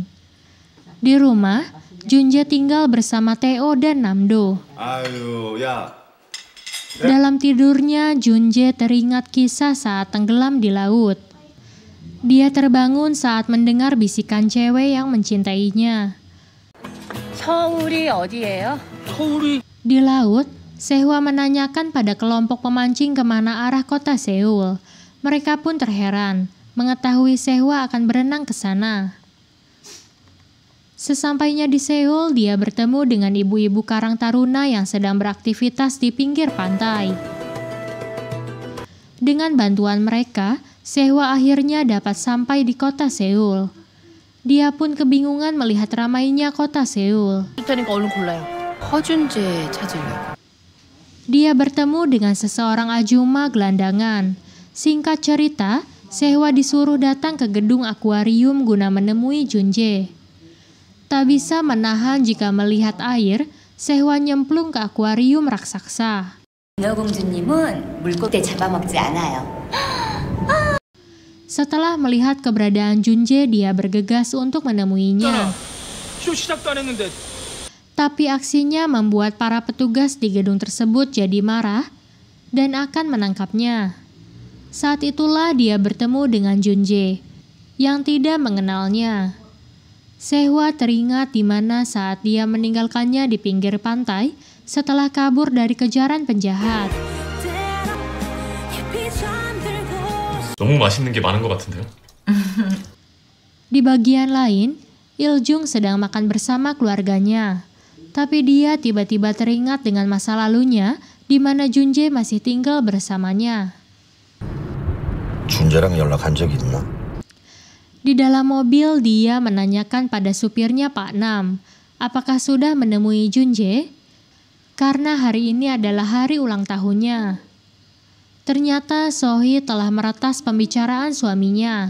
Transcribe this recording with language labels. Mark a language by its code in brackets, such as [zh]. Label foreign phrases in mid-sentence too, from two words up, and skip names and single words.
[id] Di rumah, Junje tinggal bersama Theo dan Namdo. Dalam tidurnya, Junje teringat kisah saat tenggelam di laut. Dia terbangun saat mendengar bisikan cewek yang mencintainya. [ko] 서울이 어디예요? [id] Di laut, Sehwa menanyakan pada kelompok pemancing kemana arah kota Seoul. Mereka pun terheran mengetahui Sehwa akan berenang ke sana. Sesampainya di Seoul, dia bertemu dengan ibu-ibu Karang Taruna yang sedang beraktivitas di pinggir pantai. Dengan bantuan mereka, Sehwa akhirnya dapat sampai di kota Seoul. Dia pun kebingungan melihat ramainya kota Seoul. [ko] 줄 테니까 얼른 골라요. 허준재 찾으려고. [id] Dia bertemu dengan seseorang ajuma gelandangan. Singkat cerita, Sehwa disuruh datang ke gedung akuarium guna menemui Junjae. Tak bisa menahan jika melihat air, Sehwa nyemplung ke akuarium raksasa. [ko] 인어공주님은 물고기 잡아먹지 않아요. [id] Setelah melihat keberadaan Junjae, dia bergegas untuk menemuinya. [ko] 쇼 시작도 안 했는데. [id] Tapi aksinya membuat para petugas di gedung tersebut jadi marah dan akan menangkapnya. Saat itulah dia bertemu dengan Junjae yang tidak mengenalnya. Sehwa teringat di mana saat dia meninggalkannya di pinggir pantai setelah kabur dari kejaran penjahat. [ko] 너무 맛있는 게 많은 것 같은데요? [id] Di bagian lain, Iljung sedang makan bersama keluarganya. Tapi dia tiba-tiba teringat dengan masa lalunya di mana Junjae masih tinggal bersamanya. [ko] 준재랑 연락한 적 있나? [id] Di dalam mobil, dia menanyakan pada supirnya Pak Nam, apakah sudah menemui Junjae? Karena hari ini adalah hari ulang tahunnya. Ternyata Sohee telah meretas pembicaraan suaminya.